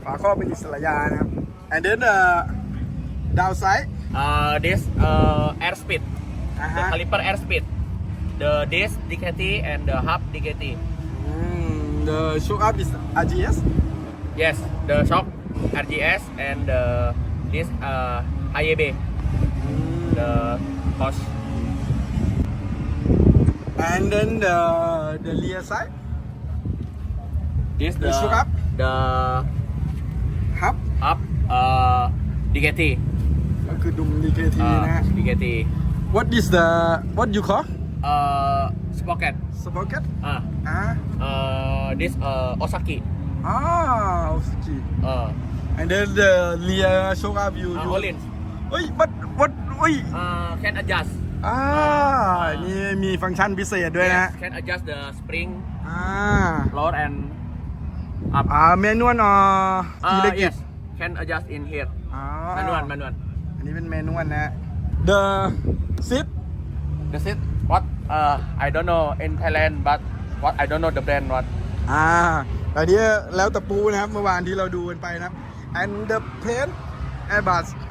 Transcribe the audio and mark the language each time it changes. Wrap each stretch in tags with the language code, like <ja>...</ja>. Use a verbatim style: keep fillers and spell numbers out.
<th>ฝาครอบเป็นอิสระยานะครับ</th> <en>and then uh, downside Uh, this uh, airspeed, the Uh-huh. caliper airspeed, the disc D K T and the hub D K T. mm, the show up is อาร์ จี เอส Yes, the shock R G S and the disc uh, I A B, the cost. and then the the rear side This The the shock up? the hub hub uh, D K T,</en> <th>ก็คือดุม ดี เค ที นะ</th> <en>uh, D K T, what is the what you call uh, sprocket, sprocket uh, อ่า uh, this uh, Osaki,</en> <th>อ๋อ โอ ซี จี uh,</th> <en>and then the rear show up you uh, you Olin, เฮ้ย what what เฮ้ย uh, can adjust.</en> <th>อ่า นี่มีฟังก์ชันพิเศษด้วยนะ</th> <en>Yes, can adjust the spring, อ่า lower and up. อ่า manual or Uh, electric yes, can adjust in here. อ๋อ Manual, manual.</en> <th>อันนี้เป็น manual นะ the seat</th> <en>That's it. What? Uh, I don't know in Thailand, but what I don't know the brand what.</en> <th>อ่าแต่เนี้ยแล้วแต่ปูนะครับ เมื่อวานที่เราดูกันไปนะครับ</th> <en>and the plane airbus</en>